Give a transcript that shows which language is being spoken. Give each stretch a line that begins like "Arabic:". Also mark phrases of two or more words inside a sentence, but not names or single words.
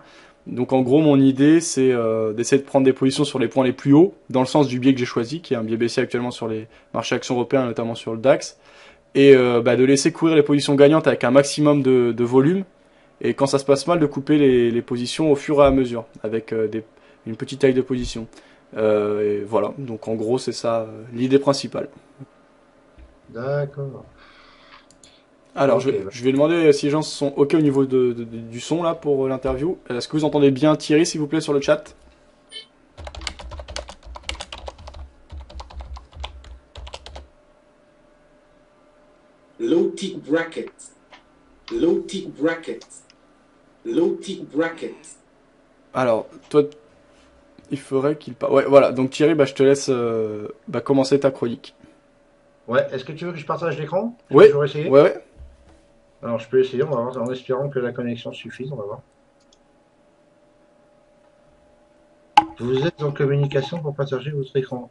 French: Donc en gros, mon idée, c'est d'essayer de prendre des positions sur les points les plus hauts, dans le sens du biais que j'ai choisi, qui est un biais baissier actuellement sur les marchés actions européens, notamment sur le DAX, et bah, de laisser courir les positions gagnantes avec un maximum de volume, et quand ça se passe mal, de couper les positions au fur et à mesure, avec une petite taille de position. Et voilà, donc en gros, c'est ça l'idée principale. D'accord. Alors, Ok. je vais demander si les gens sont OK au niveau du son là pour l'interview. Est-ce que vous entendez bien Thierry, s'il vous plaît, sur le chat?
English: Low tick bracket, low tick bracket, low tick bracket.
French: Alors, toi, il faudrait qu'il parle. Ouais, voilà, donc Thierry, bah, je te laisse bah, commencer ta chronique. Ouais, est-ce que tu veux que je partage l'écran? Tu veux Oui, toujours essayer? ouais. Alors je peux essayer, on va voir, en espérant que la connexion suffise, on va voir. Vous êtes en communication pour partager votre écran.